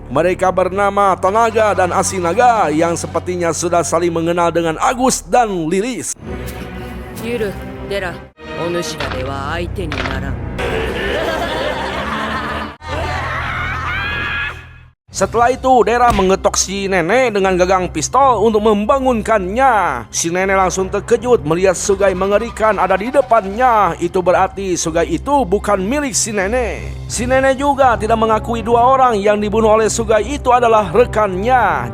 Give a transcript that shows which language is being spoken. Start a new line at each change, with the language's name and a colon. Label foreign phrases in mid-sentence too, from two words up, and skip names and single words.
Indonesian: Mereka bernama Tanaga dan Asinaga yang sepertinya sudah saling mengenal dengan Agus dan Lilis.
Japanese: ユル、デラ、お主らでは相手にならん。
Indonesian: Setelah itu Dera mengetok si nenek dengan gagang pistol untuk membangunkannya. Si nenek langsung terkejut melihat Sugai mengerikan ada di depannya. Itu berarti Sugai itu bukan milik si nenek. Si nenek juga tidak mengakui dua orang yang dibunuh oleh Sugai itu adalah rekannya.